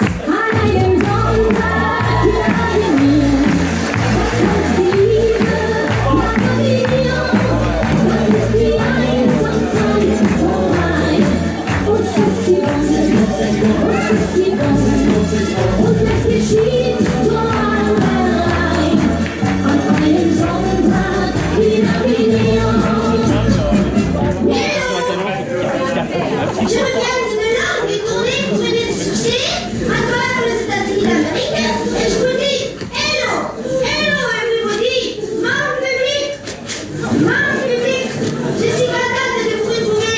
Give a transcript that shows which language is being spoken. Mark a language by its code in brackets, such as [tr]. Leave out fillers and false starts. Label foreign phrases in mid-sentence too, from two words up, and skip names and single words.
[de] An einem Sonntag in Avignon, kommt die Liebe nach Avignon. Man ist die Einsamkeit vorbei und und es geschieht nur einmal an einem Sonntag in Avignon. [fr] Je viens de Hollande et tourner pour aider le succès à travers les États-Unis d'Amérique et je vous dis [en] hello everybody, [fr] mon public, je suis contente de vous retrouver.